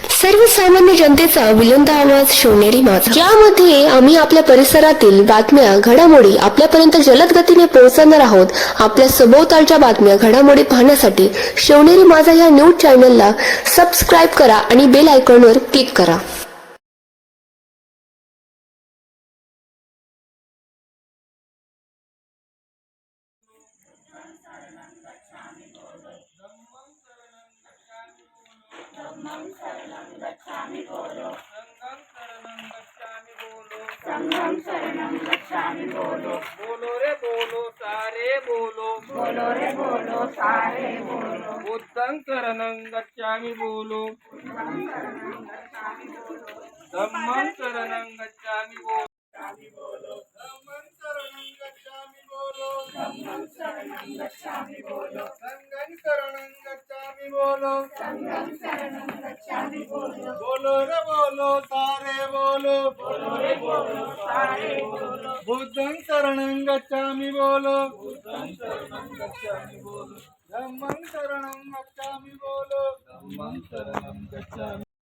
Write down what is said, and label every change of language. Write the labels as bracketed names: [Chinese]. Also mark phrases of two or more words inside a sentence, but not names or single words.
[Marathi] सर्वसामान्य जनतेचा बुलंद आवाज शिवनेरी माझा, ज्यामध्ये आम्ही आपल्या परिसरातील बातम्या घडामोडी आपल्यापर्यंत जलद गतीने पोहोचवणार आहोत। आपल्या सभोवतालच्या बातम्या घडामोडी पाहण्यासाठी शिवनेरी माझा या न्यूज चॅनलला सबस्क्राईब करा आणि बेल आयकॉनवर क्लिक करा। [Pali] संगं शरणं गच्छामि [Hindi] बोलो, [Pali] संगं शरणं गच्छामि [Hindi] बोलो, बोलो रे बोलो सारे बोलो, बोलो रे बोलो सारे बोलो, [Pali] बुद्धं शरणं गच्छामि बोलो, धम्मं शरणं गच्छामि बोलो, धम्मं शरणं गच्छामि बोलो, धम्मं शरणं गच्छामि [Hindi] बोलो, [Pali] संगं शरणं गच्छामि [Hindi] बोलो, [Pali] संगं शरणं गच्छामि [Hindi] बोलो, बोलो रे बोलो सारे बोलो, बोलो रे बोलो सारे बोलो, [Pali] बुद्धं शरणं गच्छामि बोलो, बुद्धं शरणं गच्छामि बोलो, धम्मं शरणं गच्छामि बोलो, धम्मं शरणं गच्छामि